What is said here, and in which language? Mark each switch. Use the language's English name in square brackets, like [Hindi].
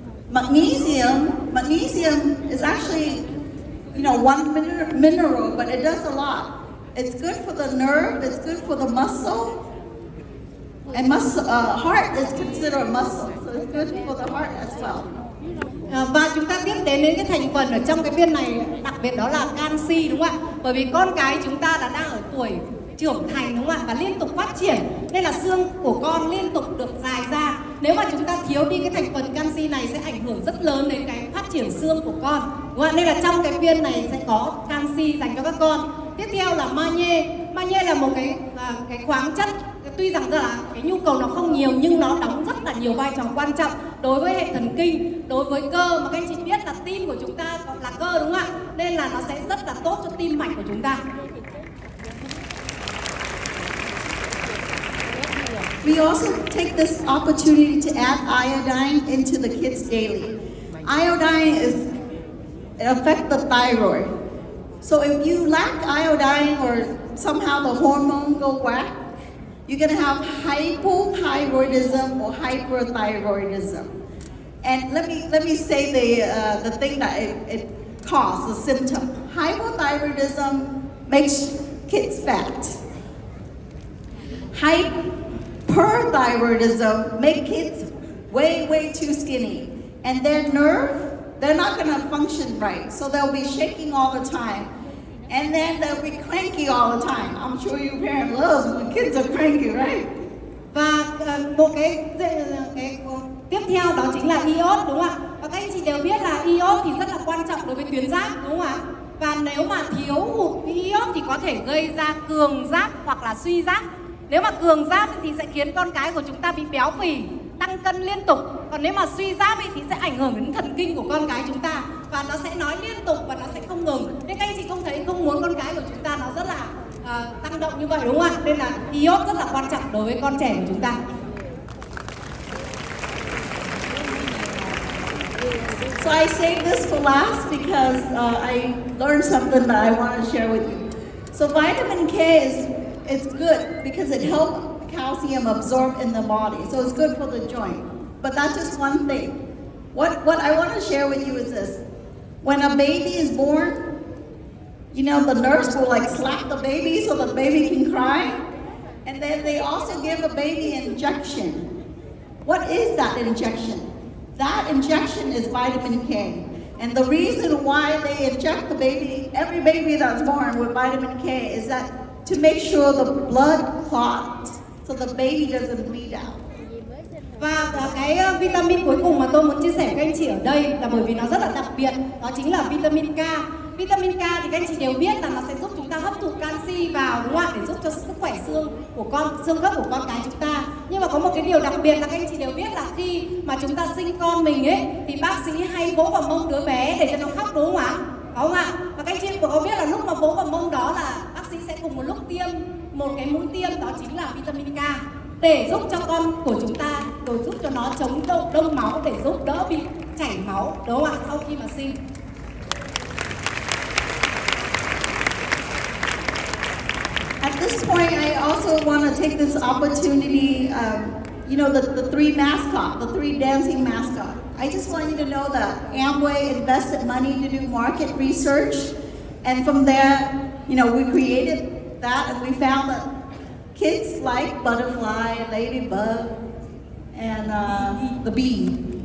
[English] Magnesium is actually, one mineral, but it does a lot. It's good for the nerve, it's good for the muscle, and heart is considered a muscle, so it's good for the heart as well. [Vietnamese] Và chúng ta tiếp đến cái thành phần ở trong cái viên này, đặc biệt đó là canxi, đúng không ạ? Bởi vì con cái chúng ta đã đang ở tuổi trưởng thành, đúng không ạ? Và liên tục phát triển nên là xương của con liên tục được dài ra. Nếu mà chúng ta thiếu đi cái thành phần canxi này sẽ ảnh hưởng rất lớn đến cái phát triển xương của con, đúng không ạ? Nên là trong cái viên này sẽ có canxi dành cho các con. Tiếp theo là magie là một cái khoáng chất, tuy rằng là cái nhu cầu nó không nhiều nhưng nó đóng rất là nhiều vai trò quan trọng đối với hệ thần kinh, đối với cơ, mà các anh chị biết là tim của chúng ta là cơ, đúng không ạ? Nên là nó sẽ rất là tốt cho tim mạch của chúng ta. [English] We also take this opportunity to add iodine into the kids daily. Iodine affects the thyroid. So if you lack iodine or somehow the hormone go whack, you're gonna have hypothyroidism or hyperthyroidism. And let me say the thing that it causes, the symptom. Hypothyroidism makes kids fat. Hyperthyroidism makes kids way too skinny. And their nerve, they're not gonna function right. So they'll be shaking all the time. And then they'll be cranky all the time. I'm sure you parents love when kids are cranky, right? [Vietnamese] Và một cái tiếp theo đó chính là iốt, đúng không ạ? Và các anh chị đều biết là iốt thì rất là quan trọng đối với tuyến giáp, đúng không ạ? Và nếu mà thiếu hụt iốt thì có thể gây ra cường giáp hoặc là suy giáp. Nếu mà cường giáp thì sẽ khiến con cái của chúng ta bị béo phì, tăng cân liên tục. Còn nếu mà suy giáp thì sẽ ảnh hưởng đến thần kinh của con cái chúng ta, và nó sẽ nói liên tục và nó sẽ không ngừng. Nên các anh chị không muốn con cái của chúng ta nó rất là tăng động như vậy, đúng không ạ? Nên là iốt rất là quan trọng đối với con trẻ của chúng ta. [English] So I saved this for last because I learned something that I want to share with you. So vitamin K it's good because it helps calcium absorb in the body. So it's good for the joint. But that's just one thing. What I want to share with you is this. When a baby is born, you know, the nurse will like slap the baby so the baby can cry. And then they also give a baby injection. What is that injection? That injection is vitamin K. And the reason why they inject the baby, every baby that's born with vitamin K, is that to make sure the blood clots so the baby doesn't bleed out. [Vietnamese] Và cái vitamin cuối cùng mà tôi muốn chia sẻ với các anh chị ở đây là bởi vì nó rất là đặc biệt, đó chính là vitamin K. Vitamin K thì các anh chị đều biết là nó sẽ giúp chúng ta hấp thụ canxi vào, đúng không ạ? Để giúp cho sức khỏe xương khớp của con cái chúng ta. Nhưng mà có một cái điều đặc biệt là các anh chị đều biết là khi mà chúng ta sinh con mình ấy thì bác sĩ hay vỗ vào mông đứa bé để cho nó khóc, đúng không ạ? Có không ạ? Và các anh chị có biết là lúc mà vỗ vào mông đó là bác sĩ sẽ cùng một lúc tiêm một cái mũi tiêm, đó chính là vitamin K, để giúp cho con của chúng ta, rồi giúp cho nó chống đông máu, để giúp đỡ bị chảy máu, đúng không ạ, sau khi mà sinh. [English] At this point, I also want to take this opportunity, you know, the three mascots, the three dancing mascots. I just want you to know that Amway invested money to do market research. And from there, you know, we created that and we found that kids like butterfly, ladybug, and the bee.